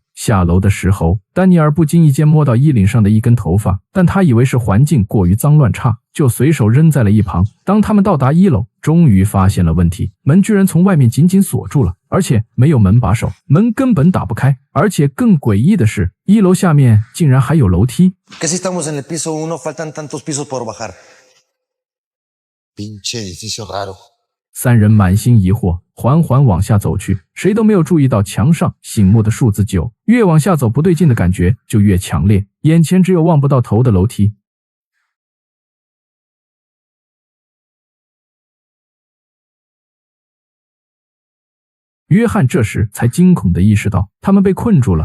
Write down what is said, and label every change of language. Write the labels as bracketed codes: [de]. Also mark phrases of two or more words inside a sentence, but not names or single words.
[zh] 下楼的时候，丹尼尔不经意间摸到衣领上的一根头发，但他以为是环境过于脏乱差，就随手扔在了一旁。当他们到达1楼，终于发现了问题，门居然从外面紧紧锁住了，而且没有门把手，门根本打不开。而且更诡异的是，1楼下面竟然还有楼梯。 [es] ¿Qué si estamos en el piso 1? Faltan tantos pisos por bajar. Pinche edificio raro. [zh] 三人满心疑惑，缓缓往下走去，谁都没有注意到墙上醒目的数字9。越往下走，不对劲的感觉就越强烈，眼前只有望不到头的楼梯。约翰这时才惊恐地意识到，他们被困住了。